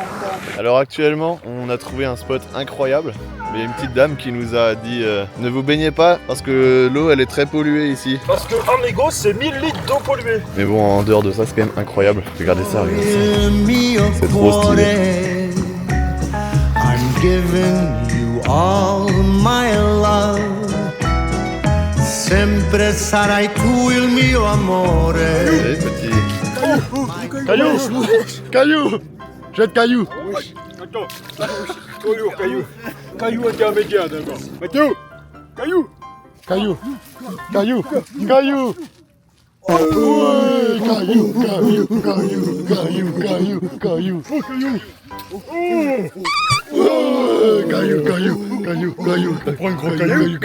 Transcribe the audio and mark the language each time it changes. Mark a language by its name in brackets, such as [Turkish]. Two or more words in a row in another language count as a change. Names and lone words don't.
[French] Alors actuellement, on a trouvé un spot incroyable. Mais il y a une petite dame qui nous a dit ne vous baignez pas parce que l'eau elle est très polluée ici. Parce que un mégot c'est 1000 litres d'eau polluée. Mais bon, en dehors de ça, c'est quand même incroyable. Regardez ça, regardez ça. C'est trop stylé. [English] I'm giving you all my love. [Italian] Sempre sarai tu il mio amore. [French] Allez, petit. Caillou. Jette caillou. Attends. Caillou intermédiaire d'abord. Mathieu. Caillou. Prends un gros caillou.